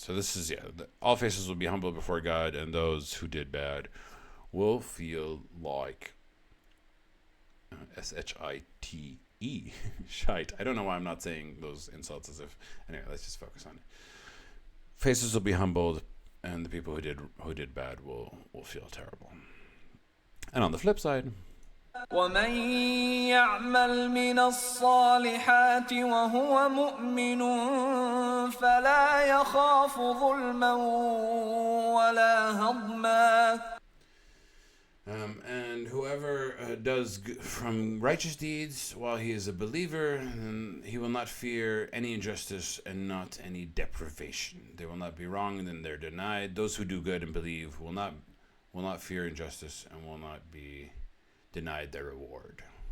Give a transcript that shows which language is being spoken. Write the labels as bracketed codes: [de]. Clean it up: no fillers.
[en] So this is, all faces will be humble before God, and those who did bad will feel like shite. Shite. I don't know why I'm not saying those insults as if. Anyway, let's just focus on it. Faces will be humbled, and the people who did bad will feel terrible. And on the flip side, [ar] ومن يعمل من الصالحات وهو مؤمن فلا يخاف ظلما ولا هضما. [en] And whoever does from righteous deeds while he is a believer, then he will not fear any injustice and not any deprivation. They will not be wrong and then they're denied. Those who do good and believe will not fear injustice and will not be denied their reward.